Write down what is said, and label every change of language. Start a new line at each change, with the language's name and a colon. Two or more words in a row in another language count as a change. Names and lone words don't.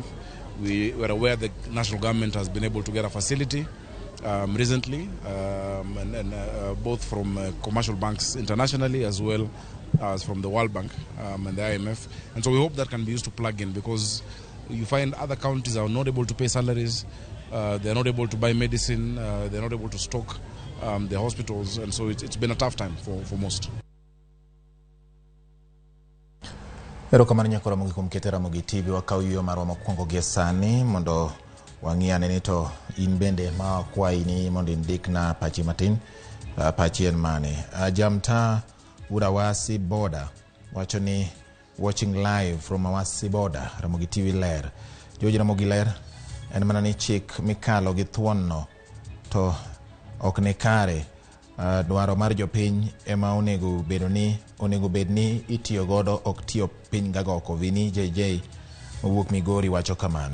English: We were aware the national government has been able to get a facility recently, both from commercial banks internationally as well as from the World Bank and the IMF. And so we hope that can be used to plug in, because You find other counties are not able to pay salaries, they're not able to buy medicine, they're not able to stock the hospitals, and so it's been a tough time for most.
Luo (Kenya and Tanzania): Erokamano nyakora Ramogi kuom keto Ramogi TV wakao yo marwa mokwongo gie sani mondo wang'iane ni to in bende ma kwai ni mondo indik na pachi matin. Pachi en mane Jamta Awasi border wacho ni
English: watching live from Awasi border.
Luo (Kenya and Tanzania): Ramogi TV ler Joji Ramogi ler en mana ni chik mikalo gi thuonno to ok ne kare. Dwaro mar jopiny ema onego bed ni itiyo godo ok tiyo piny gagoko. Vini JJ mowuok Migori wacho kamano.